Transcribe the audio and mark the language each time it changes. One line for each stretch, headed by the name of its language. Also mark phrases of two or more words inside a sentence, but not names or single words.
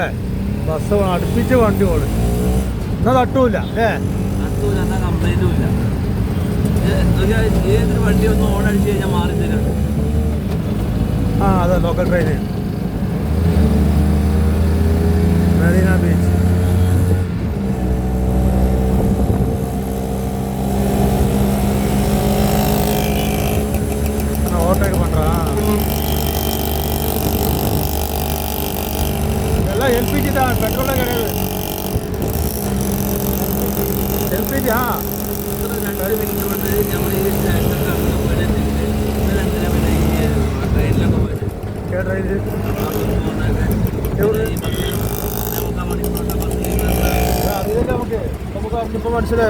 Malayalam: ബസ് അടുപ്പിച്ച് വണ്ടി പോണ്. എന്നാൽ തട്ടൂല അല്ലേ? എന്നാൽ കംപ്ലൈൻറ്റും ഇല്ല. ഏതൊരു വണ്ടി ഒന്ന് ഓണടിച്ച് കഴിഞ്ഞാൽ മാറി തരാം. അതെ
English: local train
Malayalam: മെറീന ബീച്ച്.
Tamil: ஓவர்டேக் பண்ணுறான். இதெல்லாம் எல்பிஜி தான், பெட்ரோலே கிடையாது.
Malayalam: എൽപിജി. നമുക്ക് മനസ്സിലായി.